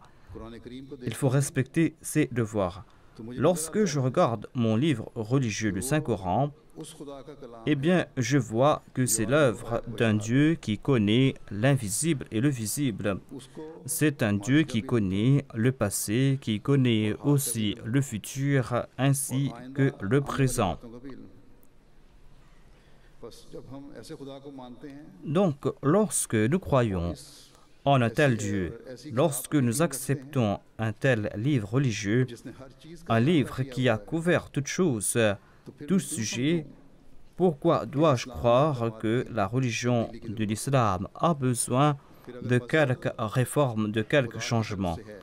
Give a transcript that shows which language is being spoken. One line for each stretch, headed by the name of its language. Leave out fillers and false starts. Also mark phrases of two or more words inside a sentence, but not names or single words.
Urdu: قرآن کریم کو
French: Il faut respecter ses devoirs. Lorsque je regarde mon livre religieux, le Saint-Coran,
Urdu: اس خدا کا کلام
French: eh bien, je vois que c'est l'œuvre d'un Dieu qui connaît l'invisible et le visible.
Urdu: उसको
French: C'est un Dieu qui connaît le passé, qui connaît aussi le futur, ainsi que le présent.
Urdu: باتوں کا بھی علم ہے. بس جب ہم ایسے خدا کو مانتے ہیں
French: Donc, lorsque nous croyons en un tel Dieu. Lorsque nous acceptons un tel livre religieux, un livre qui a couvert toutes choses, tout sujet, pourquoi dois-je croire que la religion de l'islam a besoin de quelques réformes, de quelques changements?